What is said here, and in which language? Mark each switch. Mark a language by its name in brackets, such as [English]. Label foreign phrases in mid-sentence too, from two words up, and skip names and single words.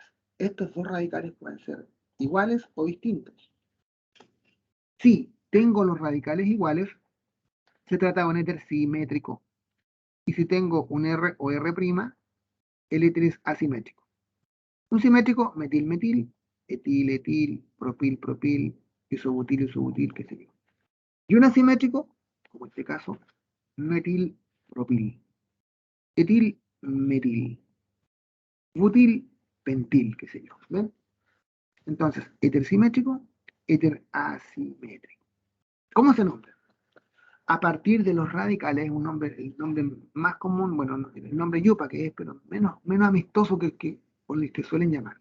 [Spanish] Estos dos radicales pueden ser iguales o distintos. Si tengo los radicales iguales, se trata de un éter simétrico. Y si tengo un R o R', el éter es asimétrico. Un simétrico, metil-metil, etil-etil, propil-propil, isobutil-isobutil, qué sé yo. Y un asimétrico, como en este caso, metil-propil, etil-metil, butil-pentil, qué sé yo. ¿Ven? Entonces, éter simétrico, éter asimétrico. ¿Cómo se nombra? A partir de los radicales, el nombre más común, bueno, el nombre yupa que es, pero menos amistoso que por el que suelen llamar.